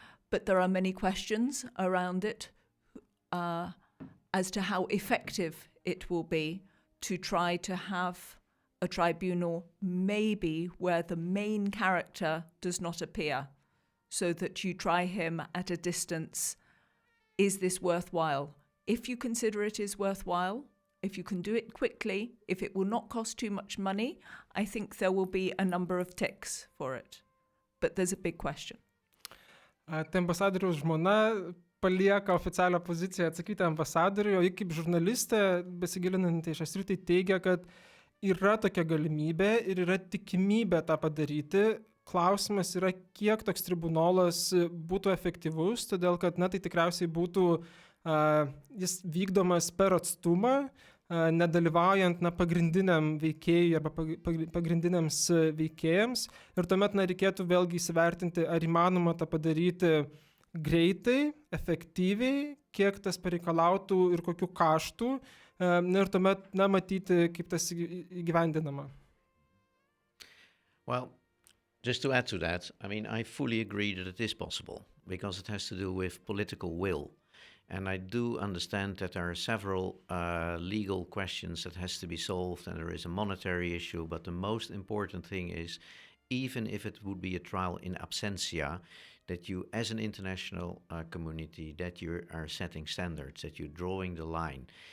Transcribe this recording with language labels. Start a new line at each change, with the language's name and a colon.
English: But there are many questions around it as to how effective it will be to try to have a tribunal maybe where the main character does not appear, so that you try him at a distance. Is this worthwhile? If you consider it is worthwhile, if you can do it quickly, if it will not cost too much money, I think there will be a number of ticks for it. But there's a big question.
Lithuanian: Tai ambasadoriaus žmona palieka oficialią poziciją atsakyti ambasadoriui, o ji kaip žurnalistė, besigilinanti į šią sritį, teigia, kad yra tokia galimybė ir yra tikimybė tą padaryti. Klausimas yra, kiek toks tribunolas būtų efektyvus, todėl kad tai tikriausiai būtų jis vykdomas per atstumą, nedalyvaujant pagrindiniam veikėjui arba pagrindiniams veikėjams. Ir tuomet reikėtų vėlgi įsivertinti, ar įmanoma tą padaryti greitai, efektyviai, kiek tas pareikalautų ir kokių kaštų. Ir tuomet matyti, kaip tas įgyvendinama.
English: Well, just to add to that, I mean, I fully agree that it is possible, because it has to do with political will. And I do understand that there are several legal questions that has to be solved, and there is a monetary issue, but the most important thing is, even if it would be a trial in absentia, that you, as an international community, that you are setting standards, that you're drawing the line.